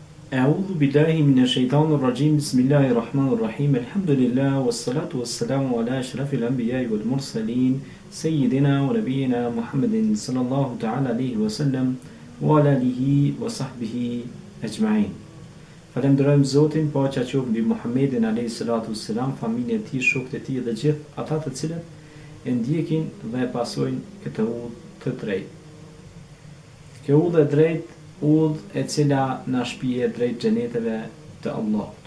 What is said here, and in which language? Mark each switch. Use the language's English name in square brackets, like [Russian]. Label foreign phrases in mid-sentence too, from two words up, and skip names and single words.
[Arabic] أعوذ بالله من الشيطان الرجيم. بسم الله الرحمن الرحيم. الحمد لله والصلاة والسلام على أشرف الأنبياء والمرسلين سيدنا ونبينا محمد صلى الله تعالى عليه وسلم وعلى آله وصحبه أجمعين. [Albanian] Falenderojmë Zotin, paqja qoftë mbi Muhammedin [Arabic] عليه الصلاة والسلام, [Albanian] familjen e tij, shokët e tij dhe gjithë ata të cilët e ndjekin dhe e pasojnë këtë udhë të drejtë. Kjo udhë e drejtë, udhë e cila na shpije drejt xheneteve të Allahut.